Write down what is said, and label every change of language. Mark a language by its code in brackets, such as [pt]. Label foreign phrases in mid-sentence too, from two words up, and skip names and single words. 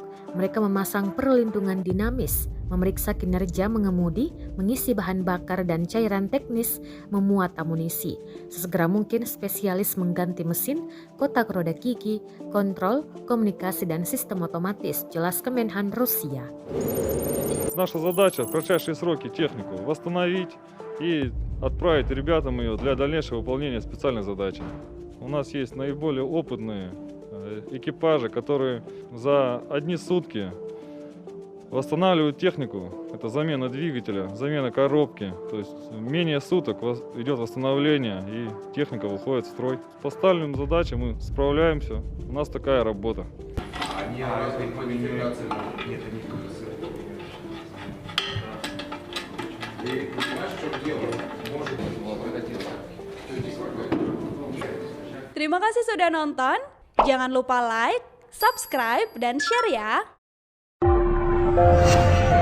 [id] Mereka memasang perlindungan dinamis, memeriksa kinerja mengemudi, mengisi bahan bakar dan cairan teknis, memuat amunisi. Sesegera mungkin spesialis mengganti mesin, kotak roda gigi, kontrol, komunikasi dan sistem otomatis, jelas Kemenhan Rusia. [ru] Наша задача в кратчайшие сроки технику восстановить и отправить ребятам ее для дальнейшего выполнения специальной задачи. У нас есть наиболее опытные экипажи, которые за одни сутки восстанавливают технику. Это замена двигателя, замена коробки. То есть менее суток идет восстановление и техника выходит в строй. С поставленной задачей мы справляемся. У нас такая работа. Они разные модификации могут. Нет, они И понимаешь, в чем дело? Может быть, пригодится. [id] Terima kasih sudah nonton. Jangan lupa like, subscribe, dan share ya.